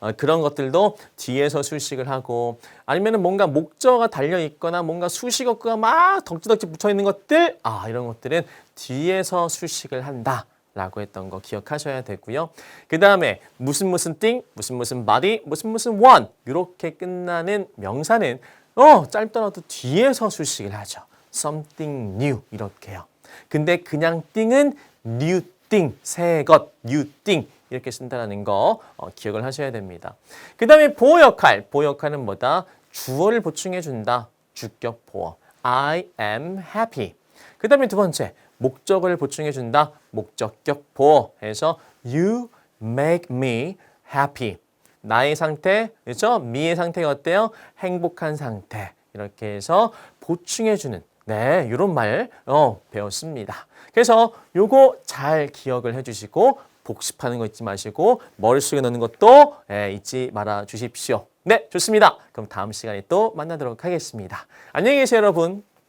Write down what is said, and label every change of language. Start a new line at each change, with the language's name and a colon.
Korean: 그런 것들도 뒤에서 수식을 하고 아니면은 뭔가 목적어가 달려 있거나 뭔가 수식어가 막 덕지덕지 붙어 있는 것들 이런 것들은 뒤에서 수식을 한다. 라고 했던 거 기억하셔야 되고요. 그 다음에 무슨 thing, 무슨 body, 무슨 one 이렇게 끝나는 명사는 짧더라도 뒤에서 수식을 하죠.
English: something new 이렇게요.
Korean: 근데 그냥 thing은
English: new thing, 새 것, new thing
Korean: 이렇게 쓴다는 거 기억을 하셔야 됩니다. 그 다음에 보어 역할은 뭐다? 주어를 보충해 준다. 주격 보어.
English: I am happy.
Korean: 그 다음에 두 번째 목적어를 보충해 준다. 목적격 보어 해서
English: you make me happy.
Korean: 나의 상태, 그렇죠? me의 상태가 어때요? 행복한 상태. 이렇게 해서 보충해 주는 이런 말 배웠습니다. 그래서 요거 잘 기억을 해 주시고 복습하는 거 잊지 마시고 머릿속에 넣는 것도 잊지 말아 주십시오. 네, 좋습니다. 그럼 다음 시간에 또 만나도록 하겠습니다. 안녕히 계세요, 여러분.